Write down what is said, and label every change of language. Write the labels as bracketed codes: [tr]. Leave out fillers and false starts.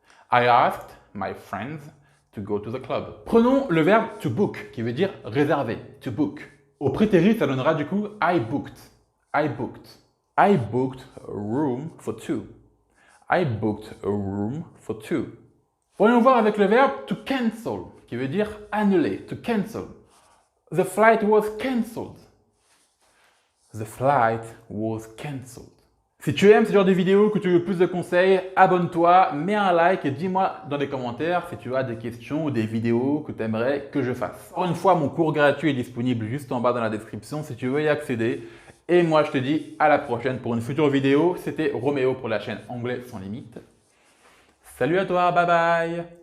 [en] I asked my friends to go to the club. [fr] Prenons le verbe to book, qui veut dire réserver, to book. Au prétérit, ça donnera du coup [en] I booked. I booked. I booked a room for two. I booked a room for two. [fr] Voyons voir avec le verbe to cancel, qui veut dire annuler, to cancel. [en] The flight was cancelled. The flight was cancelled. [fr] Si tu aimes ce genre de vidéos, que tu veux plus de conseils, abonne-toi, mets un like et dis-moi dans les commentaires si tu as des questions ou des vidéos que tu aimerais que je fasse. Encore une fois, mon cours gratuit est disponible juste en bas dans la description si tu veux y accéder. Et moi, je te dis à la prochaine pour une future vidéo. C'était Roméo pour la chaîne Anglais sans limite. Salut à toi, bye bye!